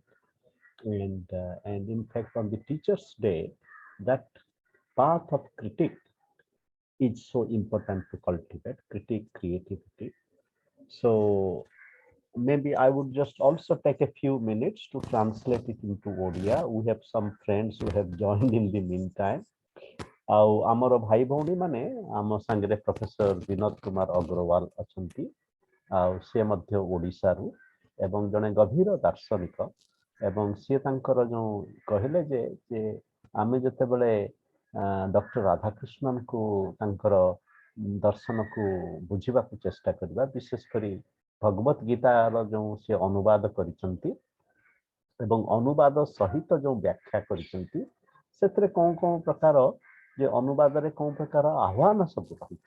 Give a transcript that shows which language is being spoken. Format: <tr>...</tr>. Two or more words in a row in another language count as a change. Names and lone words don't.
<en>And in fact, on the Teachers' Day, that path of critique is so important to cultivate, critique creativity. So maybe I would just also take a few minutes to translate it into Odia. We have some friends who have joined in the meantime.</en> <or>ଆଉ ଆମର ଭାଇ ଭଉଣୀ ମାନେ ଆମ ସାଙ୍ଗରେ ପ୍ରଫେସର ବିନୋଦ କୁମାର ଅଗ୍ରୱାଲ ଅଛନ୍ତି, ଆଉ ସେ ମଧ୍ୟ ଓଡ଼ିଶାରୁ, ଏବଂ ଜଣେ ଗଭୀର ଦାର୍ଶନିକ ଏବଂ ସିଏ ତାଙ୍କର ଯେଉଁ କହିଲେ ଯେ ଆମେ ଯେତେବେଳେ ଡକ୍ଟର ରାଧାକୃଷ୍ଣନଙ୍କୁ ତାଙ୍କର ଦର୍ଶନକୁ ବୁଝିବାକୁ ଚେଷ୍ଟା କରିବା, ବିଶେଷ କରି ଭଗବତ ଗୀତାର ଯେଉଁ ସେ ଅନୁବାଦ କରିଛନ୍ତି ଏବଂ ଅନୁବାଦ ସହିତ ଯେଉଁ ବ୍ୟାଖ୍ୟା କରିଛନ୍ତି, ସେଥିରେ କଣ କଣ ପ୍ରକାର ଯେ ଅନୁବାଦରେ କଣ ପ୍ରକାର ଆହ୍ୱାନ ସବୁ ରହିଛି।</or>